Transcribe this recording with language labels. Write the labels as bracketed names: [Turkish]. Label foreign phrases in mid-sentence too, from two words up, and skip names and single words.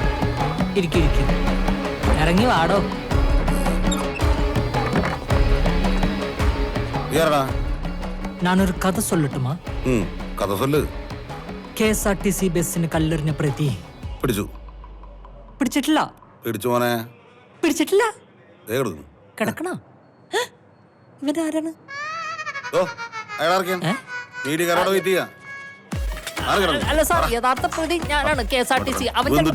[Malayalam] ഇരിക്കും. ഇറങ്ങി വാടോ. [Tamil] யாரடா நான் ஒரு கதை சொல்லட்டுமா? ம் கதை சொல்லு. [Malayalam] KSRTC ബസ്സിന് കല്ലെറിഞ്ഞ പ്രതി പിടിച്ചു. പിടിച്ചിട്ടില്ല. പിടിച്ചു മോനെ. പിടിച്ചിട്ടില്ല. കിടക്കുന്നു. കിടക്കണ. ഇവരാരാണ്? ഓ അയാളാർക്കാണ് മീഡിയക്കാരോട് വെയിറ്റ് ചെയ്യാം. അല്ല സാർ, യഥാർത്ഥ പ്രതി ഞാനാണ്. KSRTC അവൻ